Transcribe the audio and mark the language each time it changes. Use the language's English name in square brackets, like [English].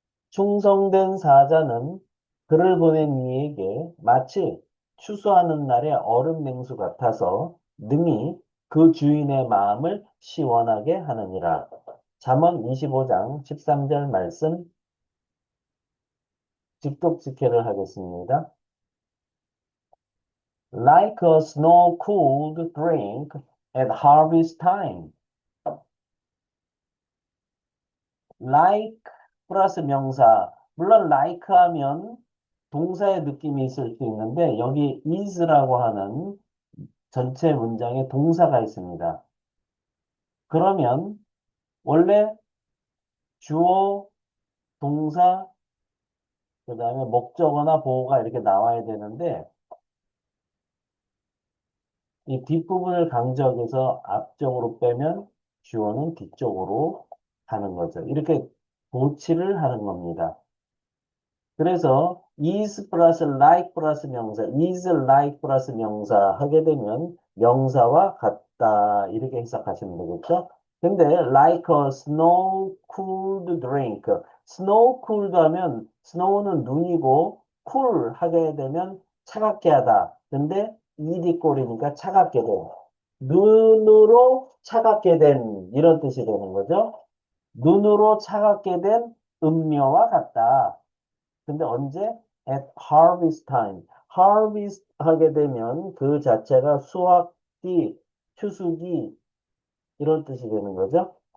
[Korean] 충성된 사자는 그를 보낸 이에게 마치 추수하는 날의 얼음 냉수 같아서 능히 그 주인의 마음을 시원하게 하느니라. 잠언 25장 13절 말씀 직독 직해를 하겠습니다. [English] Like a snow-cooled drink at harvest time. [Korean] Like 플러스 명사. 물론 like 하면 동사의 느낌이 있을 수 있는데 여기 is라고 하는 전체 문장에 동사가 있습니다. 그러면 원래 주어, 동사, 그 다음에 목적어나 보어가 이렇게 나와야 되는데, 이 뒷부분을 강조해서 앞쪽으로 빼면 주어는 뒤쪽으로 가는 거죠. 이렇게 고치를 하는 겁니다. 그래서 is 플러스 like 플러스 명사, is like 플러스 명사 하게 되면 명사와 같다 이렇게 해석하시면 되겠죠. 근데 [English] like a snow cooled drink, snow cooled [Korean] 하면 [English] snow는 [Korean] 눈이고 [English] cool [Korean] 하게 되면 차갑게 하다. 근데 ed이 꼴이니까 차갑게 된. 눈으로 차갑게 된 이런 뜻이 되는 거죠. 눈으로 차갑게 된 음료와 같다. 근데 언제? [English] At harvest time. [Korean] harvest 하게 되면 그 자체가 수확기, 추수기 이런 뜻이 되는 거죠.